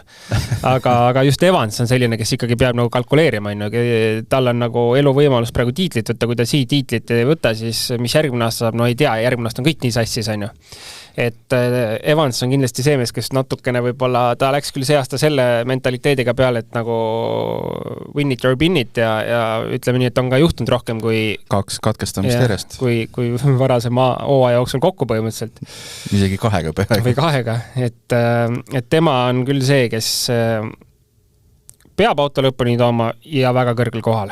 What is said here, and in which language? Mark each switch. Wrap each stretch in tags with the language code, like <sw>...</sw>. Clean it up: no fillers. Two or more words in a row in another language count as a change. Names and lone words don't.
<et>Aga just Evans on selline, kes ikkagi peab nagu kalkuleerima. Tal on nagu eluvõimalus praegu tiitlit võtta, kui ta siia tiitlit ei võta, siis mis järgmine aasta saab, ei tea, järgmine aasta on kõik nii sassis, on ju. Et Evans on kindlasti see mees, kes natukene võib-olla, ta läks küll see aasta selle mentaliteediga peale, et nagu</et> <en>win it or bin it</en> <et>ja ütleme nii, et on ka juhtunud rohkem kui 2 katkestamist järjest. Kui varasema hooaja jooksul kokku põhimõtteliselt. Isegi 2 peaaegu. Või 2, et tema on küll see, kes peab auto lõpuni tooma ja väga kõrgel kohal.</et>